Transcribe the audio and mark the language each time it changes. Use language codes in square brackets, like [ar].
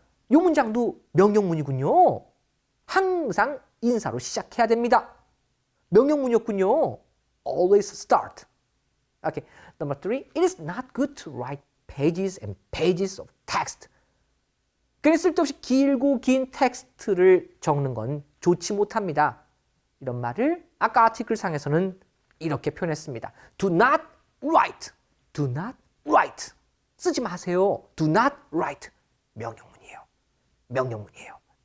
[ko] 이 문장도 명령문이군요. 항상 인사로 시작해야 됩니다. 명령문이었군요. [en] Always start. Okay. Number 3. It is not good to write pages and pages of text. [ko] 그래 쓸데없이 길고 긴 텍스트를 적는 건 좋지 못합니다. 이런 말을 아까 아티클 상에서는 이렇게 표현했습니다. [en] Do not write. Do not write. [ko] 쓰지 마세요. [en] Do not write. [ko] 명령문이에요. 명령문이에요.